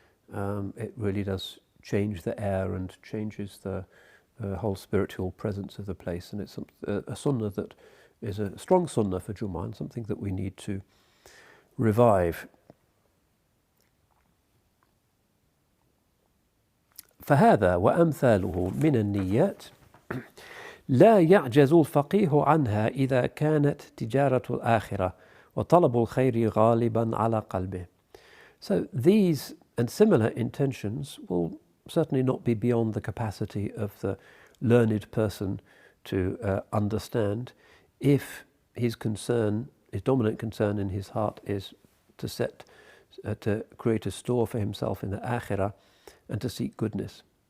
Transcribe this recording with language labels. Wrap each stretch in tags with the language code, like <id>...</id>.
<en>It really does change the air and changes the whole spiritual presence of the place, and it's a sunnah that is a strong sunnah for Jummah and something that we need to revive.</en> <ar>فهذا وأمثاله من النيات لا يعجز الفقيه عنها إذا كانت تجارة الآخرة وطلب الخير غالبا على قلبه.</ar> <en>So these and similar intentions will certainly not be beyond the capacity of the learned person to understand if his concern, his dominant concern in his heart is to create a store for himself in the akhirah and to seek goodness.</en>